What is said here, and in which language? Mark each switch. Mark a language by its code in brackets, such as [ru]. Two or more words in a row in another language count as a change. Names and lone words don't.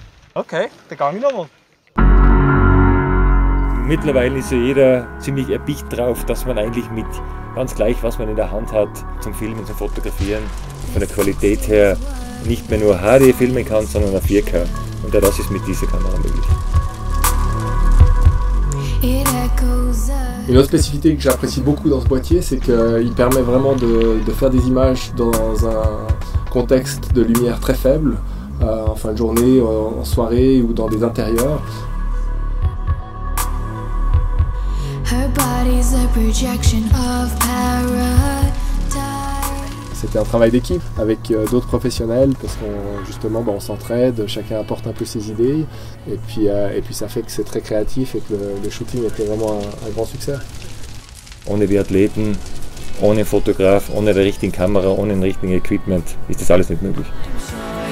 [de] Okay, dann gang ich nochmal. Mittlerweile ist ja jeder ziemlich erpicht drauf, dass man eigentlich mit ganz gleich, was man in der Hand hat, zum Filmen, zum Fotografieren, von der Qualität her nicht mehr nur HD filmen kann, sondern auf 4K. Und das ist mit dieser Kamera möglich. [fr] Une autre spécificité que j'apprécie beaucoup dans ce boîtier, c'est qu'il permet vraiment de faire des images dans un contexte de lumière très faible, en fin de journée, en soirée ou dans des intérieurs. C'était un travail d'équipe avec d'autres professionnels parce qu'on justement on s'entraide, chacun apporte un peu ses idées et puis ça fait que c'est très créatif et que le shooting était vraiment un grand succès. [de] Ohne die Athleten, ohne einen Fotograf, ohne die richtige Kamera, ohne ein richtiges Equipment ist das alles nicht möglich.